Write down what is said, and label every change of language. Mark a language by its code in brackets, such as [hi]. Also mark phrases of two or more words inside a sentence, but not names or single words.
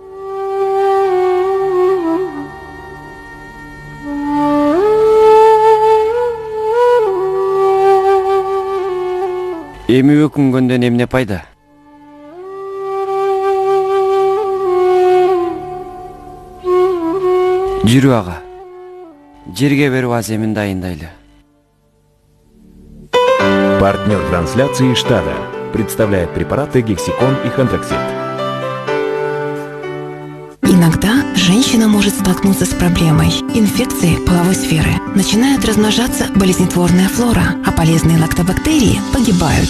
[ky] Эми өкүнгөндөн эмне пайда? Жүрү ага. Жерге берип аземин дайындайлы. [ru] Партнер трансляции «Штада» представляет препараты Гексикон и Хандроксид. Иногда женщина может столкнуться с проблемой инфекции половой сферы. Начинает размножаться болезнетворная флора, а полезные лактобактерии погибают.